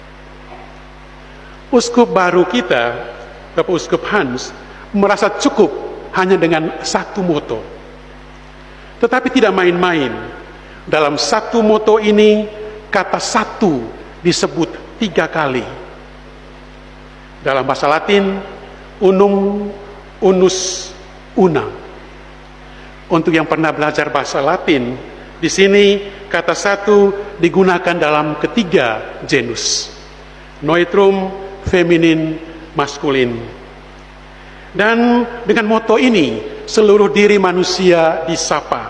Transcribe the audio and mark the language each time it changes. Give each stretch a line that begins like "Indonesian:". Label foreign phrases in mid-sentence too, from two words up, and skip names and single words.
Indonesian: Uskup baru kita, Bapak Uskup Hans, merasa cukup hanya dengan 1 moto. Tetapi tidak main-main. Dalam 1 moto ini, kata 1 disebut 3 kali. Dalam bahasa Latin,
Latin: unum, unus, una.
Indonesian: Untuk yang pernah belajar bahasa Latin, di sini kata 1 digunakan dalam ketiga genus, neutrum, feminin, maskulin. Dan dengan moto ini, seluruh diri manusia disapa.